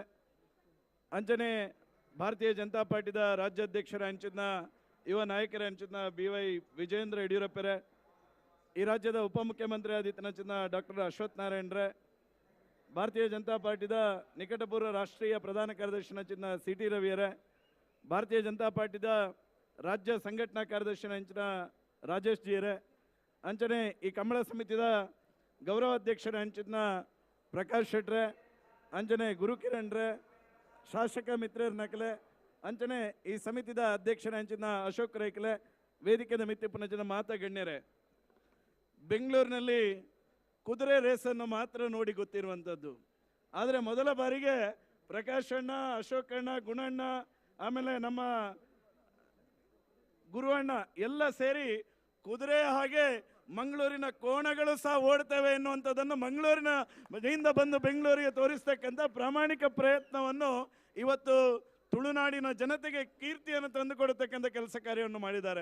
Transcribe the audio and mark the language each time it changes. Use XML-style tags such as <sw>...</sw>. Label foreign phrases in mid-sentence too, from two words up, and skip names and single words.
<tcy>ಅಂಚನೆ ಭಾರತೀಯ ಜನತಾ ಪಾರ್ಟಿದ ರಾಜ್ಯಾಧ್ಯಕ್ಷರ ಅಂಚಿದ್ನ ಯುವ ನಾಯಕರ ಅಂಚಿದ್ನ BY ವಿಜೇಂದ್ರ ಯಡಿಯೂರಪ್ಪರೆ, ಈ ರಾಜ್ಯದ ಉಪಮುಖ್ಯಮಂತ್ರಿ ಆದಿತ್ಯನಂಚಿದ್ನ ಡಾಕ್ಟರ್ ಅಶ್ವಥ್ ನಾರಾಯಣರೆ, ಭಾರತೀಯ ಜನತಾ ಪಾರ್ಟಿದ ನಿಕಟಪೂರ್ವ ರಾಷ್ಟ್ರೀಯ ಪ್ರಧಾನ ಕಾರ್ಯದರ್ಶಿ ಅಂಚಿದ್ನ CT ರವಿಯರೆ, ಭಾರತೀಯ ಜನತಾ ಪಾರ್ಟಿದ ರಾಜ್ಯ ಸಂಘಟನಾ ಕಾರ್ಯದರ್ಶಿ ಅಂಚಿನ ರಾಜೇಶ್ ಜಿಯರೆ, ಅಂಚನೆ ಈ ಕಂಬಳ ಸಮಿತಿದ ಗೌರವ ಅಧ್ಯಕ್ಷರ ಅಂಚಿನ ಪ್ರಕಾಶ್ ಶೆಟ್ರೆ, ಅಂಚನೆ ಗುರು ಕಿರಣ್ರೆ, ಶಾಸಕ ಮಿತ್ರರ ನಕಲೆ ಅಂಚನೆ ಈ ಸಮಿತಿದ ಅಧ್ಯಕ್ಷರ ಅಂಚಿನ ಅಶೋಕ್ ರೈಕಲೆ ವೇದಿಕೆದ ಮಿತ್ತಿಪ್ಪನ ಜನ ಮಾತಗಣ್ಯರೇ,</tcy> <kn>ಬೆಂಗಳೂರಿನಲ್ಲಿ ಕುದುರೆ ರೇಸನ್ನು ಮಾತ್ರ ನೋಡಿ ಗೊತ್ತಿರುವಂಥದ್ದು. ಆದರೆ ಮೊದಲ ಬಾರಿಗೆ ಪ್ರಕಾಶ್ ಅಣ್ಣ, ಅಶೋಕ್ ಅಣ್ಣ, ಗುಣಣ್ಣ, ಆಮೇಲೆ ನಮ್ಮ ಗುರುವಣ್ಣ ಎಲ್ಲ ಸೇರಿ ಕುದುರೆ ಹಾಗೆ ಮಂಗಳೂರಿನ ಕೋಣಗಳು ಸಹ ಓಡ್ತವೆ ಎನ್ನುವಂಥದ್ದನ್ನು ಮಂಗಳೂರಿನಿಂದ ಬಂದು ಬೆಂಗಳೂರಿಗೆ ತೋರಿಸ್ತಕ್ಕಂಥ ಪ್ರಾಮಾಣಿಕ ಪ್ರಯತ್ನವನ್ನು ಇವತ್ತು ತುಳುನಾಡಿನ ಜನತೆಗೆ ಕೀರ್ತಿಯನ್ನು ತಂದುಕೊಡತಕ್ಕಂಥ ಕೆಲಸ ಕಾರ್ಯವನ್ನು ಮಾಡಿದ್ದಾರೆ.</kn>